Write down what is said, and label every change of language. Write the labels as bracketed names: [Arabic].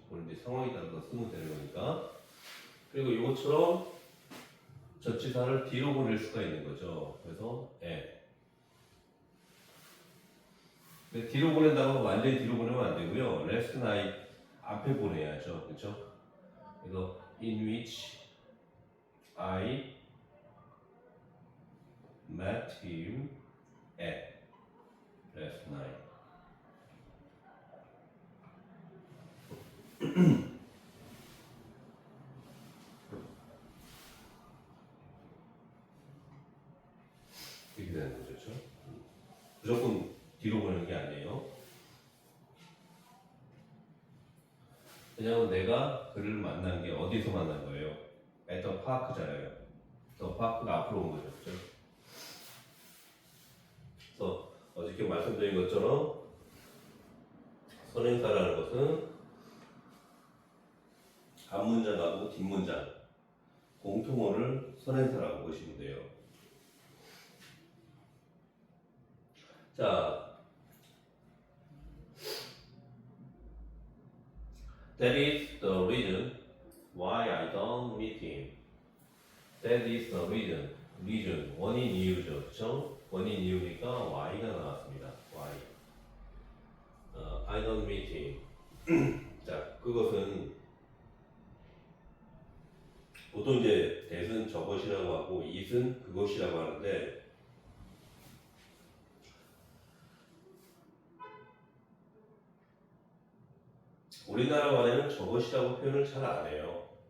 [Korean] 그런데 상황에 따라서 쓰면 되는 거니까. 그리고 이것처럼 전치사를 뒤로 보낼 수가 있는 거죠. 그래서 at. 근데 뒤로 보낸다고 완전히 뒤로 보내면 안 되고요. last night 앞에 보내야죠, 그렇죠? 그래서 [English] in which I met him at last night. [Korean] 이렇게 되는 거죠, 그렇죠? 무조건 뒤로 보내는 게 아니에요. 왜냐면 내가 그를 만난 게 어디서 만난 거예요? [English] at the park잖아요. the park [Korean] 가 앞으로 온 거죠, 그렇죠? 그래서 어저께 말씀드린 것처럼 선행사라는 것은 앞문장하고 뒷문장 공통어를 선행사라고 보시면 돼요. [English] 자, that is the reason why I don't meet him. That is the reason. [Korean] reason 원인 이유죠, 그렇죠? 원인 이유니까 why가 나왔습니다. [English] why. I don't meet him. [Korean] 자, 그것은 보통 이제 that은 저것이라고 하고 it은 그것이라고 하는데 우리나라 말에는 저것이라고 표현을 잘 안 해요.